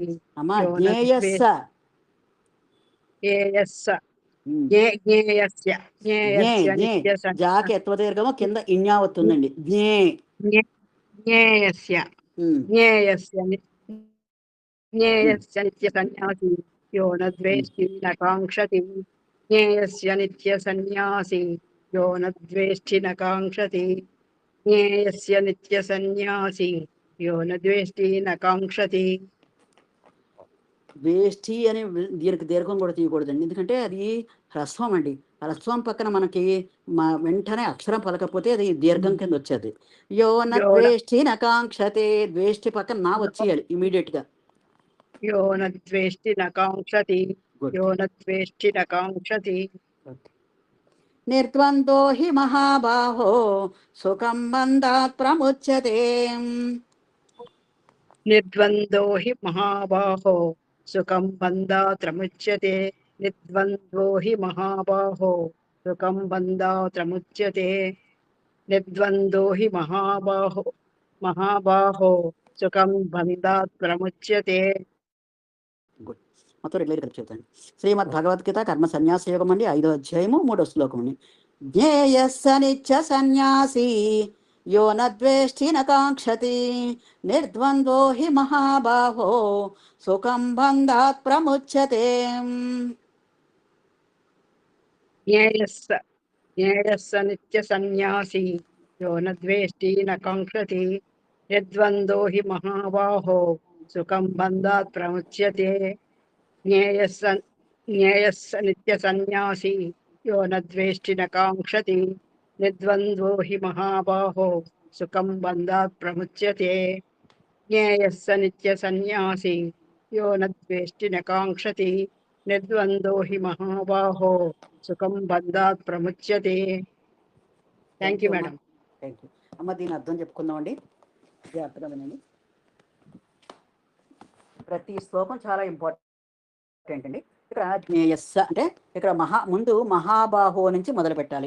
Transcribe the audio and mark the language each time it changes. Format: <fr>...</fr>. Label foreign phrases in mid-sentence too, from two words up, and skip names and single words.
<te>అమ్మా జ్ఞేయస్స</te> <sa>జ్ఞేయస్స ఉమ్. జ్ఞేయస్య జ్ఞే జ్ఞేయస్య జ్ఞే నిత్య</sa> <te>జాకి ఎత్వ దీర్ఘము కింద ఇన్యావత్తు ఉందండి.</te> <sa>జ్ఞే. జ్ఞేయస్య ఉమ్. జ్ఞేయస్య ఉమ్. ज्ञेयस्य नित्यसन्न्यासी यो न ఉమ్. द्वेष्टि न काङ्क्षति ज्ञेयस्य नित्यसन्न्यासी यो न द्वेष्टि न काङ्क्षति ज्ञेयस्य नित्यसन्न्यासी यो न द्वेष्टि न काङ्क्षति</sa> <te>వేష్టి అని దీర్ఘం కూడా తీయకూడదండి, ఎందుకంటే అది హ్రస్వం అండి. హ్రస్వం పక్కన మనకి వెంటనే అక్షరం పలకపోతే అది దీర్ఘం కింద వచ్చేది.</te> <sa>యో న यो न ద్వేష్టి నకాంక్షతే,</sa> <te>ద్వేష్టి పక్కన నా వచ్చేయాలి ఇమీడియట్ గా.</te> <sa>यो न द्वेष्टि न काङ्क्षति</sa> <te>గుడ్.</te> <sa>यो न द्वेष्टि न काङ्क्षति నిర్ద్వందో హి మహాబాహో సుఖం బంధాత్ ప్రముచ్యతే. निर्द्वन्द्वो हि महाबाहो सुखं बन्धात्रमुच्यते निर्द्वन्द्वो हि महाबाहो सुखं बन्धात्रमुच्यते निर्द्वन्द्वो हि महाबाहो सुखं बन्धात् प्रमुच्यते</sa> <te>గుడ్. మొత్తం రెగ్యులర్ కలిపి చెప్తాను. శ్రీమద్ భగవద్గీత కర్మ సన్యాస యోగం అండి, 5వ అధ్యాయము 3వ శ్లోకం అండి.</te> <sa>జ్ఞేయస్స నిత్య సన్యాసి యో న ద్వేష్టి న కాంక్షతి నిర్ద్వంద్వో హి మహాబాహో సుఖం బంధాత్ ప్రముచ్యతే. ज्ञेयस्स नित्यसन्न्यासी यो न द्वेष्टि न काङ्क्षति यद्वन्द्वो हि महाबाहो सुखं बन्धात् प्रमुच्यते ज्ञेयस्स नित्यसन्न्यासी यो न द्वेष्टि न काङ्क्षति निर्द्वन्द्वो हि महाबाहो सुखं बन्धात् प्रमुच्यते ज्ञेयस्स नित्यसन्न्यासी यो न द्वेष्टि न काङ्क्षति निर्द्वन्द्वो हि महाबाहो సుఖం బంధాత్ ప్రముచ్యతే.</sa> <en>thank you madam. thank you అమ్మ.</en> <te>దీని అర్థం చెప్పుకుందామండి, జాగ్రత్తగా వినండి. ప్రతి శ్లోకం చాలా ఇంపార్టెంట్ అండి. ఇక్కడ జ్ఞేయస్స అంటే ఇక్కడ ముందు మహాబాహో నుంచి మొదలు పెట్టాలి.</te>